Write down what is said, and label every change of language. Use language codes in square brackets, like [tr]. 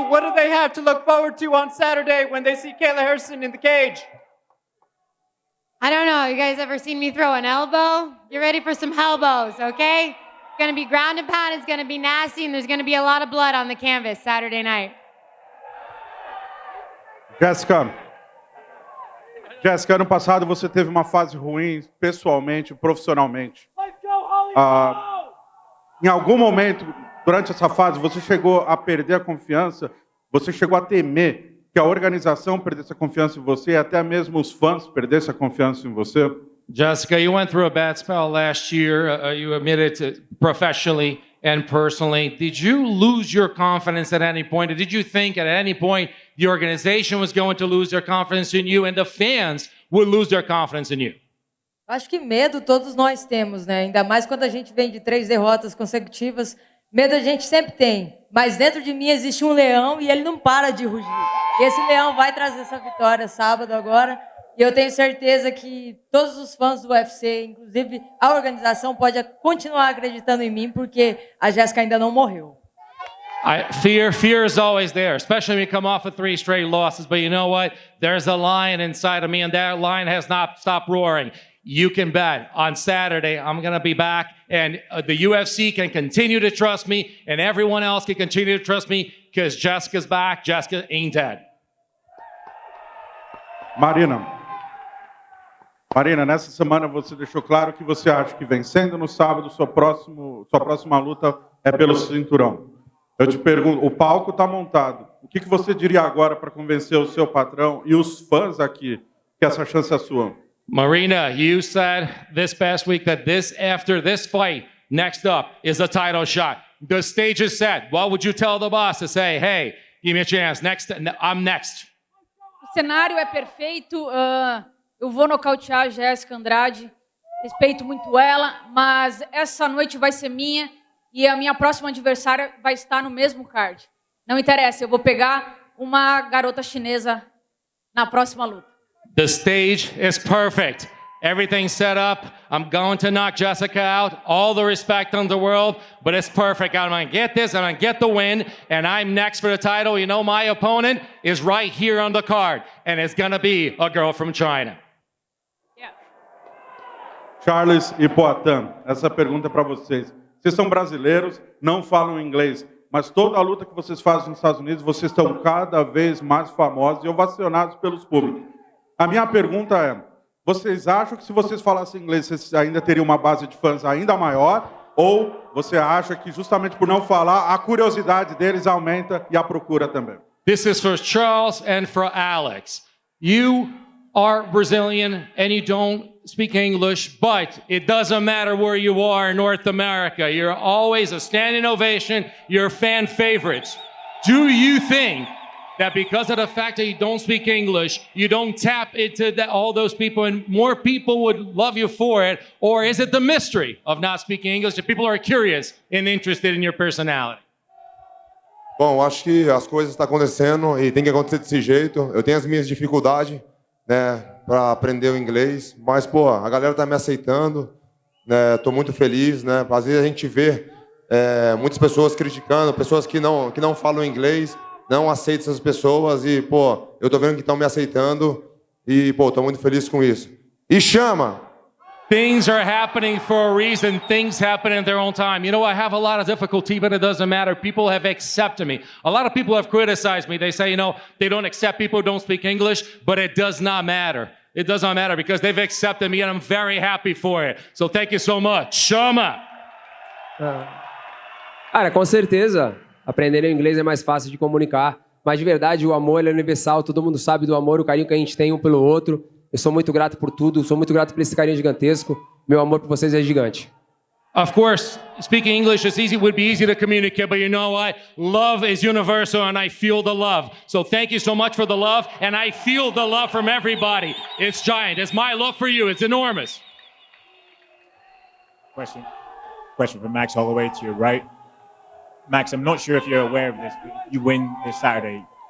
[en] What do they have to look forward to on Saturday when they see Kayla Harrison in the cage? I don't know. You guys ever seen me throw an elbow? You're ready for some elbows, okay? It's going to be ground and pound. It's going to be nasty, and there's going to be a lot of blood on the canvas Saturday night. [pt] Jéssica, ano passado você teve uma fase ruim, pessoalmente, profissionalmente. Em algum momento, durante essa fase, você chegou a perder a confiança? Você chegou a temer que a organização perdesse a confiança em você e até mesmo os fãs perdessem a confiança em você? [en] Jessica, you went through a bad spell last year. You admitted to professionally and personally. Did you lose your confidence at any point? Or did you think at any point the organization was going to lose their confidence in you and the fans would lose their confidence in you? [pt] Acho que medo todos nós temos, né? Ainda mais quando a gente vem de 3 derrotas consecutivas. Medo a gente sempre tem. Mas dentro de mim existe um leão e ele não para de rugir. E esse leão vai trazer essa vitória sábado agora. E eu tenho certeza que todos os fãs do UFC, inclusive a organização, pode continuar acreditando em mim, porque a Jéssica ainda não morreu. [en] Fear is always there, especially when you come off of 3 straight losses. But you know what? There's a lion inside of me, and that lion has not stopped roaring. You can bet on Saturday I'm going to be back, and the UFC can continue to trust me, and everyone else can continue to trust me, because Jessica's back. Jessica ain't dead. [pt] Marina, nessa semana você deixou claro que você acha que vencendo no sábado sua próxima luta é pelo cinturão. Eu te pergunto, o palco está montado. O que você diria agora para convencer o seu patrão e os fãs aqui que essa chance é sua? [en] Marina, you said this past week that after this fight, next up is a title shot. The stage is set. What would you tell the boss to say, hey, give me a chance, I'm next? [pt] O cenário é perfeito. Eu vou nocautear a Jéssica Andrade. Respeito muito ela, mas essa noite vai ser minha e a minha próxima adversária vai estar no mesmo card. Não interessa, eu vou pegar uma garota chinesa na próxima luta. [en] The stage is perfect. Everything's set up. I'm going to knock Jessica out. All the respect in the world, but it's perfect. I'm going to get this, I'm going to get the win, and I'm next for the title. You know, my opponent is right here on the card, and it's going to be a girl from China. [pt] Charles e Poatan, essa pergunta é para vocês. Vocês são brasileiros, não falam inglês, mas toda a luta que vocês fazem nos Estados Unidos, vocês estão cada vez mais famosos e ovacionados pelos públicos. A minha pergunta é, vocês acham que se vocês falassem inglês, vocês ainda teriam uma base de fãs ainda maior? Ou você acha que justamente por não falar, a curiosidade deles aumenta e a procura também? [en] This is for Charles and for Alex. You are Brazilian and you don't speak English, but it doesn't matter where you are in North America. You're always a standing ovation. You're fan favorites. Do you think that because of the fact that you don't speak English, you don't tap into all those people and more people would love you for it? Or is it the mystery of not speaking English that people are curious and interested in your personality? [pt] Bom, acho que as coisas estão acontecendo e tem que acontecer desse jeito. Eu tenho as minhas dificuldades, né, para aprender o inglês, mas, pô, a galera tá me aceitando, né, tô muito feliz, né, às vezes a gente vê muitas pessoas criticando, pessoas que não falam inglês, não aceitam essas pessoas e, pô, eu tô vendo que estão me aceitando e, pô, tô muito feliz com isso. E chama! [en] Things are happening for a reason. Things happen in their own time. You know, I have a lot of difficulty, but it doesn't matter. People have accepted me. A lot of people have criticized me. They say, you know, they don't accept people who don't speak English, but it does not matter. It does not matter because they've accepted me and I'm very happy for it. So thank you so much. Chama! [pt] Cara, com certeza, aprender o inglês é mais fácil de comunicar. Mas de verdade, o amor é universal. Todo mundo sabe do amor, o carinho que a gente tem um pelo outro. Eu sou muito grato por tudo, sou muito grato por esse carinho gigantesco. Meu amor por vocês é gigante. [en] Of course, speaking English is easy, would be easy to communicate, but you know what? Love is universal and I feel the love. So thank you so much for the love and I feel the love from everybody. It's giant. It's my love for you. It's enormous. Question from Max all the way to your right. Max, I'm not sure if you're aware of this, but you win this Saturday.